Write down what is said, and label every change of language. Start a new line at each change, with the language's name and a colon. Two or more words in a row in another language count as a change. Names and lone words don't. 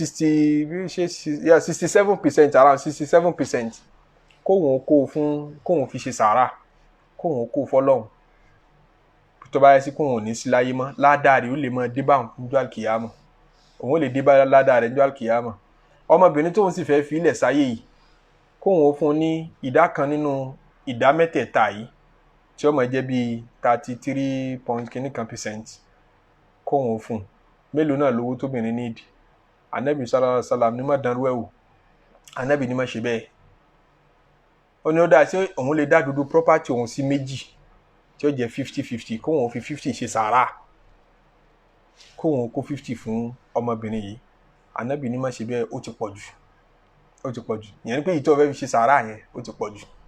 Yoruba: 67%, around 67%, kóhun fi ṣe sàárà, kóhun kó fọ́lọ́hun, tó bá yẹ sí kóhun ní sí láyé mọ́, ládàá rẹ̀ ó lè mọ́ dé bá òun níjọ́ àlùkìyámà, òun ó lè dé bá ládàá rẹ̀ níjọ́ àlùkìyámà. ọmọbìnrin tóun sì fẹ́ fi ilẹ̀ sáyé yìí, kóhun fún ní ìdá kan nínú ìdá mẹ́tẹ̀ẹ̀ta yìí, tí ó máa jẹ́ bí 33.kìnnìkan%, kóhun fún. mélòó náà lówó tóbìnrin ní ìdí? Ànábì
Arabic: صلى الله عليه وسلم
Yoruba: ní má dánrú ẹ̀ wò, Ànábì ní má ṣe bẹ́ẹ̀. ó ní ó dá sí òun lè dá dúdú property òun sí méjì tí ó jẹ́ 50-50, kóhun fi 50 ṣe sàárà, kóhun kó 50 fún ọmọbìnrin yìí. Ànábì ní má ṣe bẹ́ẹ̀, ó ti pọ̀ jù, ìyẹn ni pé ìtọ́ fẹ́ fi ṣe sàárà yẹn ó ti pọ̀ jù.